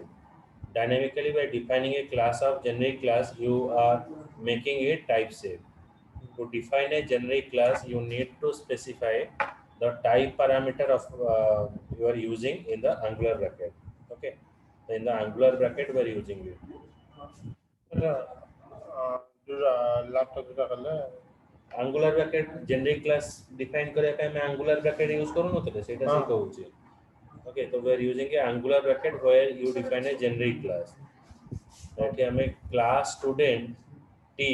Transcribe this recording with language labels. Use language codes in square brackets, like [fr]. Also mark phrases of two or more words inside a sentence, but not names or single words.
[en] Dynamically, by defining a class of generic class, you are making it type safe. To define a generic class, you need to specify the type parameter of you are using in the Angular bracket. Okay, so in the Angular bracket, we are using it. [or] ଯୋଉଟା ଲାପଟପ୍ ଯୋଉଟା କଲେ [en] Angular bracket generic class define [or] କରିବା ପାଇଁ ଆମେ [en] Angular bracket use [or] କରୁନଥିଲେ ସେଇଟା ସେ କହୁଛି. [en] Okay, so we are using a Angular bracket where you define a generic class. [or] ଏଠି ଆମେ [en] class student t.